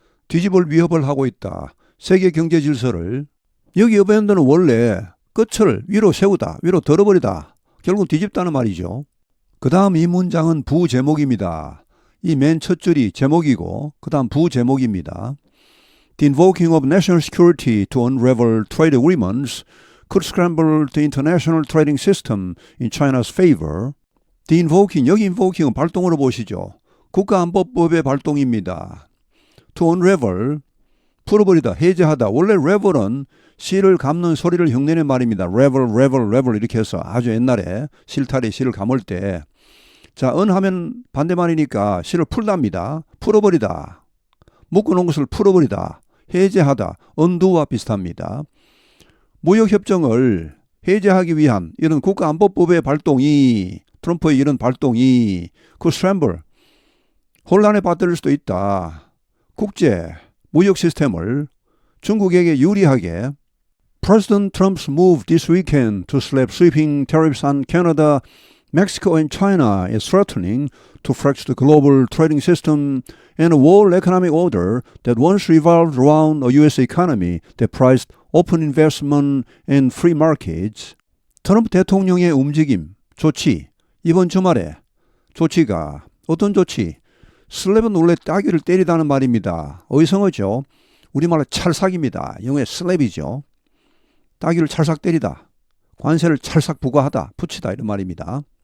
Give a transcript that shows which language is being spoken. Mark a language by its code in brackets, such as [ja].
[ko] 뒤집을 위협을 하고 있다. 세계 경제 질서를. 여기 어벤더는 원래 끝을 위로 세우다, 위로 들어버리다. 결국 뒤집다는 말이죠. 그 다음 이 문장은 부제목입니다. 이 맨 첫 줄이 제목이고 그 다음 부제목입니다. [en] The invoking of national security to unravel trade agreements could scramble the international trading system in China's favor. The invoking, [ko] 여기 invoking은 발동으로 보시죠. 국가안보법의 발동입니다. [en] To unravel, [ko] 풀어버리다, 해제하다. 원래 revel은 실을 감는 소리를 흉내낸 말입니다. revel 이렇게 해서 아주 옛날에 실타래 실을 감을 때. 자, 하면 반대말이니까 실을 풀답니다. 풀어버리다. 묶어놓은 것을 풀어버리다. 해제하다. undo와 비슷합니다. 무역협정을 해제하기 위한 이런 국가안보법의 발동이, 트럼프의 이런 발동이 그 scramble, 혼란에 빠뜨릴 수도 있다. 국제 무역 시스템을 중국에게 유리하게. [en] President Trump's move this weekend to slap sweeping tariffs on Canada, Mexico and China is threatening to fracture the global trading system and a world economic order that once revolved around a U.S. economy that prized open investment and free markets. [ko] 트럼프 대통령의 움직임, 조치, 이번 주말에 조치가 어떤 조치? 슬랩은 원래 따귀를 때리다는 말입니다. 어휘성어죠. 우리말로 찰싹입니다. 영어의 슬랩이죠. 따귀를 찰싹 때리다. 관세를 찰싹 부과하다. 붙이다 이런 말입니다.